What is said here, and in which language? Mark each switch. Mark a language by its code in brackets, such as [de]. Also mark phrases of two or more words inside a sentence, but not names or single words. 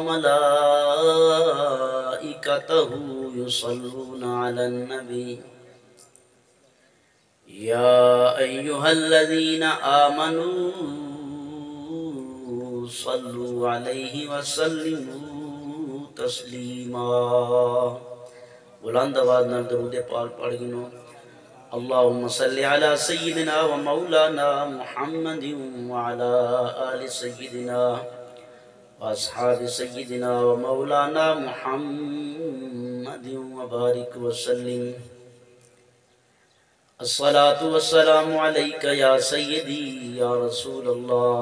[ar] وملائكته يصلون على النبي يا أيها الذين آمنوا صلوا عليه وسلموا تسلیما. [skr] بلند آواز نال درود پاک پڑھ گنو. [ar] اللهم صل على سيدنا ومولانا محمد وعلى آل سيدنا واصحاب سيدنا ومولانا محمد وبارك وسلم. الصلاة والسلام عليك يا سيدي يا رسول الله.